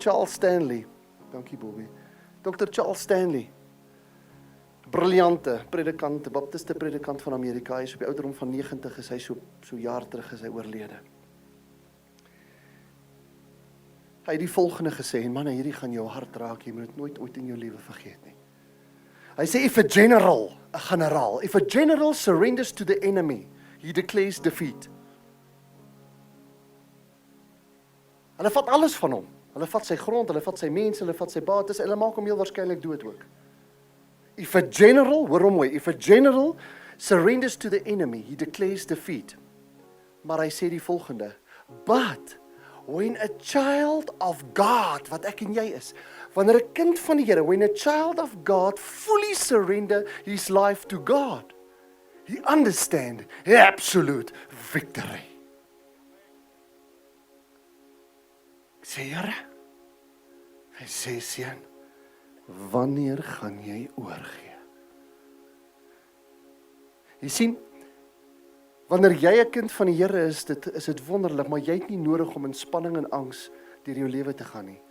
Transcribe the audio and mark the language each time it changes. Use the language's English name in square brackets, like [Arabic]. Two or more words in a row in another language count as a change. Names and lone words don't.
[Afrikaans] Charles Stanley, dankie Bobby, Dr. Charles Stanley, briljante predikant, baptiste predikant van Amerika, hy is op die ouderdom van 90, is hy so jaar terug is hy oorlede. Hy het die volgende gesê, en manne, hierdie gaan jou hart raak, jy moet dit nooit ooit in jou lewe vergeet nie. Hy sê, [English] if a general surrenders to the enemy, he declares defeat. [Afrikaans] Hulle vat alles van hom. Hulle vat sy grond, hulle vat sy mense, hulle vat sy bates, hulle maak hom heel waarskynlik dood ook. [English] If a general, [Afrikaans] hoor hom mooi, [English] if a general surrenders to the enemy, he declares defeat. [Afrikaans] Maar hy sê die volgende, [English] but when a child of God, [Afrikaans] wat ek en jy is, wanneer 'n kind van die Here, [English] when a child of God fully surrender his life to God, he understand absolute victory. [Afrikaans] Ek sê, Here, hy sê, seun, wanneer gaan jy oorgee? Jy sien, wanneer jy 'n kind van die Here is dit wonderlik, maar jy het nie nodig om in spanning en angs deur jou lewe te gaan nie.